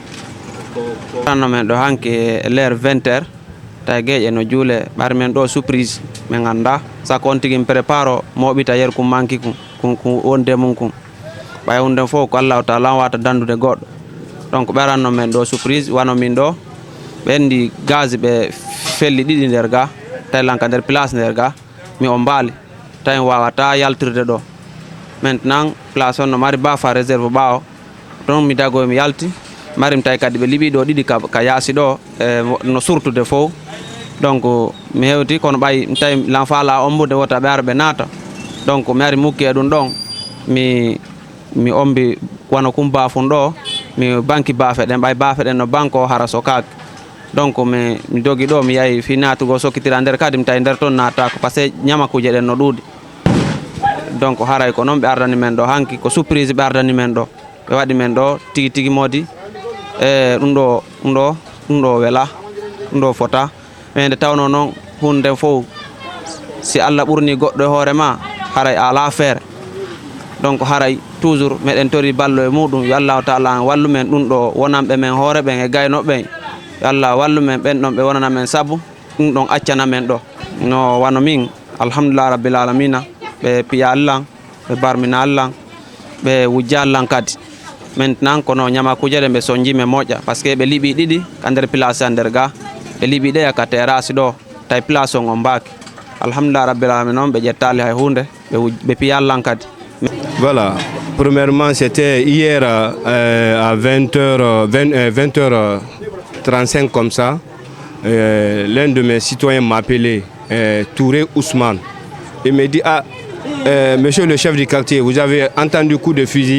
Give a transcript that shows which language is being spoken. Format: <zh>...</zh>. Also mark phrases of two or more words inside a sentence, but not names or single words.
<ff>ranno men ɗo hanke l'heure 20h tawi gueƴe no juule ɓar men ɗo surprise min ganda sako on tigui prépare o moɓita yer kum manki kum wonde mum kum ɓay hunde fof ko</ff> <ar>الله تعالى</ar> <ff>wata dandude goɗɗo donc ɓeranno men ɗo surprise wano min ɗo ɓendi gaz ɓe felli ɗiɗi nder ga tawi lanka nder place nder ga mi o mbaali tawi wawata yaltirde ɗo maintenant place on no mari bafa réserve ɓawo ɗon mi dagoy mi yalti marim tawi kadi ɓe liɓi ɗo ɗiɗi ka yaasi ɗo no surtude fof donc mi hewti kono ɓay tawi l'enfala ombude wota ɓe ara ɓe naata donc mi ari mukki e ɗum ɗon mi ombi wano kum bafum ɗo mi banki bafe ɗen ɓay bafe ɗen no banque o hara so kaak donc mi dogi ɗo mi yahi fi natugo sokkitira nder kadi mi tawi nder toon nattako</ff> <fr>par ce que</fr> <ff>ñamakuje ɗen no ɗuuɗi donc haray ko noon ɓe ardani men ɗo hanki ko surprise ɓe ardani men ɗo ɓe waɗi men ɗo tigi tigi modi e ɗum ɗo wela ɗum ɗo fota mais nde tawno noon hunde fof si Allah ɓurni goɗɗo e hoore ma haray ala feere donc haray toujours meɗen tori ballo e muɗum yo</ff> <ar>الله تعالى</ar> <ff>wallu men ɗum ɗo wonanɓe men hoore ɓen e gaynoɓe ɓen yo Allah wallu men ɓen ɗon ɓe wonana men sabu ɗum ɗon accana men ɗo no wano min</ff> <ar>الحمد لله رب العالمين</ar> <ff>ɓe piya Allah ɓe barmina Allah ɓe wujja Allah kadi maintenant kono ñamakuje ɗe ɓe sonji men moƴƴa</ff> <fr>par ce que</fr> <ff>ɓe liiɓi ɗiɗi ka nder place a nder ga ɓe liiɓi ɗe ka terrasse ɗo tawi place on mbaki</ff> <ar>الحمد لله رب العالمين</ar> <ff>noon ɓe ƴettali hay hunde ɓe piya Allah kadi.</ff> <fr>Voilà, premièrement c'était hier à 20h35 comme ça, l'un de mes citoyens m'a appelé, Touré Ousmane. Il me dit, monsieur le chef du quartier, vous avez entendu coup de fusil?</fr>